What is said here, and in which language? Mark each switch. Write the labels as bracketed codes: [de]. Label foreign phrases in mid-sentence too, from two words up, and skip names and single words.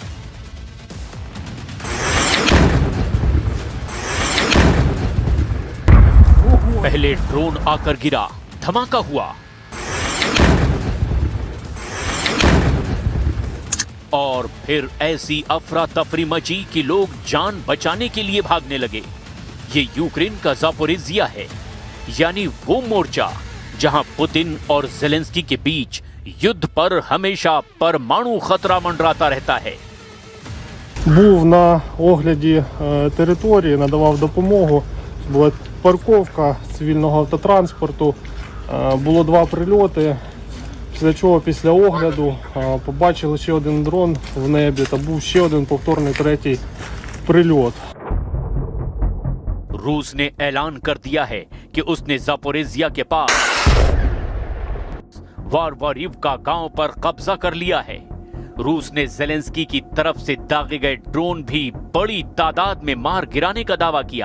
[hi] पहले ड्रोन आकर गिरा, धमाका हुआ और फिर ऐसी अफरा तफरी मची कि लोग जान बचाने के लिए भागने लगे। ये यूक्रेन का ज़ापोरिज्जिया है, यानी वो मोर्चा जहां पुतिन और ज़ेलेंस्की के बीच युद्ध पर हमेशा परमाणु खतरा मंडराता रहता है। [uk] Був на огляді території, надавав допомогу. Була парковка цивільного автотранспорту. Було 2 прильоти. Після чого, після огляду, побачили ще один дрон в небі та був ще один повторний 3-й прильот. [hi] रूस ने ऐलान कर दिया है कि उसने ज़ापोरिज्जिया के पास वारवारिवका गांव पर कब्जा कर लिया है। रूस ने ज़ेलेंस्की की तरफ से दागे गए ड्रोन भी बड़ी तादाद में मार गिराने का दावा किया।